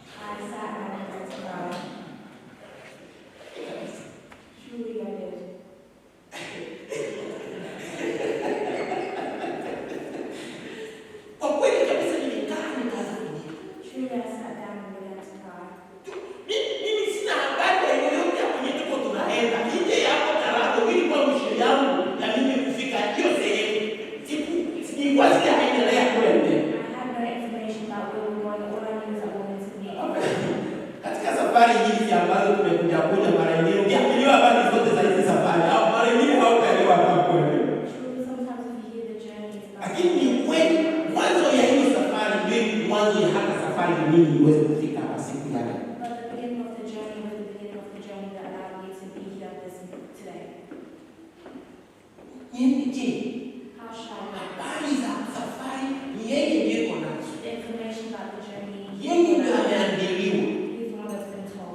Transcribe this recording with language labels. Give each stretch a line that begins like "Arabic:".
English: I sat and I began to cry. Truly I did.
Swahili: Kwa kweli kabisa nilikaa nikaanza kulia.
English: Truly I sat down and began to cry.
Swahili: Mimi sina habari ya yoyote ya kwenye tuko tunaenda. Nje yako Karagwe ilikuwa mwisho yangu ya mimi kufika hiyo sehemu. Sikuwa sijaendelea kule mbele.
English: I had no information about where we were going. All I knew is I wanted to meet him.
Swahili: Katika safari hizi ambazo tumekuja mara nyingine ukiambiwa habari zote za hizi safari au mara nyingine hautaelewa hapo.
English: Truly sometimes when you hear the journey, it's not.
Swahili: Lakini ni kweli mwanzo ya hiyo safari ndio mwanzo ya hata safari mimi iweze kufika hapa siku ya leo.
English: But the beginning of the journey was the beginning of the journey that allowed me to be here today.
Swahili: Niende je?
English: How shall I know?
Swahili: Habari za safari ni yeye ndiye yuko nazo.
English: The information about the journey,
Swahili: Yeye ndiye ameandaliwa.
English: he's the one that's been told.